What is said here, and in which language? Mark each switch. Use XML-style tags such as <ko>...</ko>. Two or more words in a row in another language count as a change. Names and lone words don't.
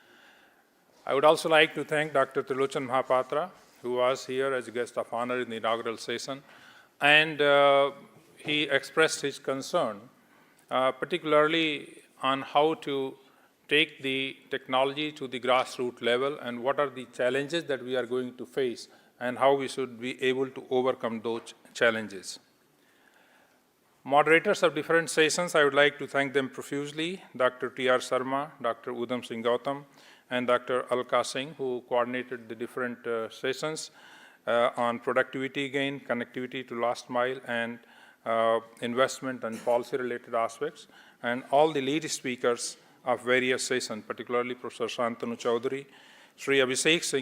<en>I would also like to thank Dr. Trilochan Mahapatra, who was here as a guest of honor in the inaugural session, and he expressed his concern, particularly on how to take the technology to the grassroots level and what are the challenges that we are going to face and how we should be able to overcome those challenges. Moderators of different sessions, I would like to thank them profusely, Dr. T.R. Sarma, Dr. Udham Singh Gautam, and Dr. Alka Singh, who coordinated the different sessions on productivity gain, connectivity to last mile, and investment and policy-related aspects, and all the lead speakers of various sessions, particularly Professor Shantanu Chaudhary, Sri Abhishek Singh.</en>